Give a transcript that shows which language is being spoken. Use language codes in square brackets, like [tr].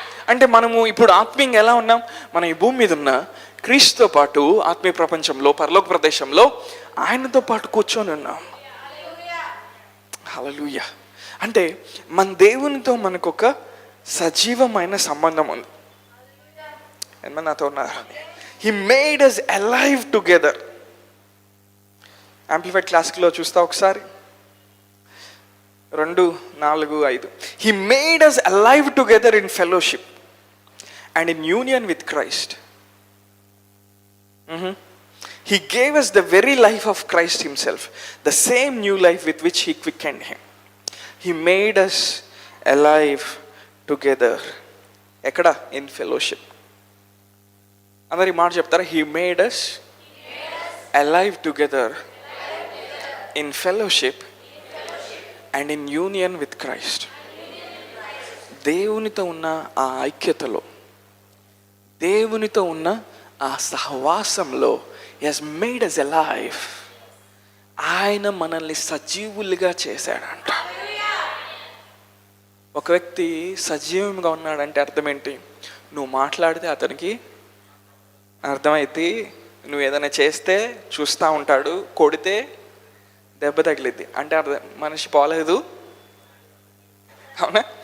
[te] అంటే మనము ఇప్పుడు ఆత్మీయంగా ఎలా ఉన్నాం? మనం ఈ భూమి మీద ఉన్న క్రీస్తుతో పాటు ఆత్మీయ ప్రపంచంలో, పరలోక ప్రదేశంలో ఆయనతో పాటు కూర్చొని ఉన్నాం. హల్లెలూయా. అంటే మన దేవునితో మనకు ఒక సజీవమైన సంబంధం ఉంది. ఏమన్నా నాతో ఉన్నారు? [en] He made us alive together. [te] Amplified క్లాసిక్లో చూస్తా ఒకసారి, [en] 2:4-5. He made us alive together in fellowship and in union with Christ. He gave us the very life of Christ himself, the same new life with which he quickened him. He made us alive together. [te] ఎక్కడ? [en] In fellowship. [te] అందరి మాట చెప్తారా? [en] He made us alive together in fellowship and in union with Christ. [te] దేవునితో ఉన్న ఆ ఐక్యతలో, దేవునితో ఉన్న ఆ సహవాసంలో [en] he has made us alive. [te] ఆయన మనల్ని సజీవులుగా చేశాడంట. ఒక వ్యక్తి సజీవంగా ఉన్నాడంటే అర్థం ఏంటి? నువ్వు మాట్లాడితే అతనికి అర్థమైతే, నువ్వు ఏదైనా చేస్తే చూస్తూ ఉంటాడు, కొడితే దెబ్బ తగిలిద్ది అంటే అర్థం మనిషి పోలేదు. అవునా?